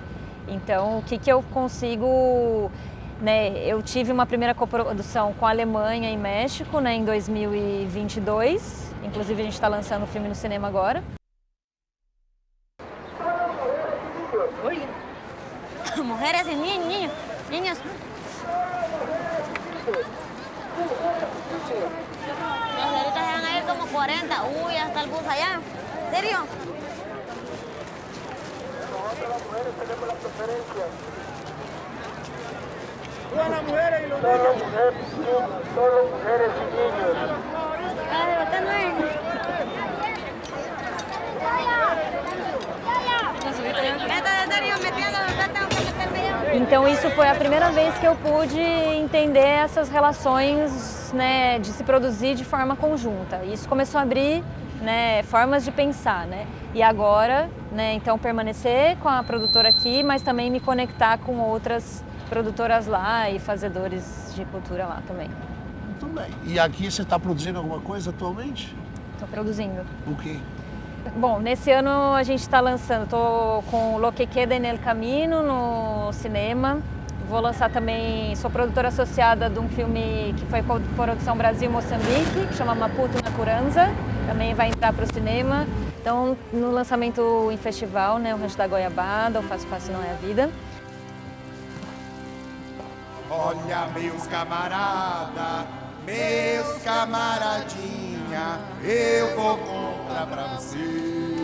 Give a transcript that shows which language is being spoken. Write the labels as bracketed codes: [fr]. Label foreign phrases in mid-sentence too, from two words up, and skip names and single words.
[pt] Então, o que eu consigo... Né? Eu tive uma primeira coprodução com a Alemanha e México, né, em 2022. Inclusive, a gente está lançando o filme no cinema agora. Mulheres e [es] niños. Los de ahorita eran ahí como 40. Uy, hasta el bus allá. ¿En serio? Nosotros las mujeres tenemos las preferencias. Todas las mujeres y los niños. Solo mujeres y niños. Ah, ¿usted no es? [pt] Então isso foi a primeira vez que eu pude entender essas relações, né, de se produzir de forma conjunta. Isso começou a abrir, né, formas de pensar, né? E agora, né, então permanecer com a produtora aqui, mas também me conectar com outras produtoras lá e fazedores de cultura lá também. Muito bem. E aqui você está produzindo alguma coisa atualmente? Estou produzindo. O quê? Bom, nesse ano a gente está lançando, estou com Lo que queda en el camino no cinema. Vou lançar também, sou produtora associada de um filme que foi produção Brasil-Moçambique, que chama Maputo na Curanza, também vai entrar para o cinema. Então, no lançamento em festival, né, o Rancho da Goiabada, o Fácil Fácil Não é a Vida. Olha, meus camarada, meus camaradinha, eu vou contar pra você.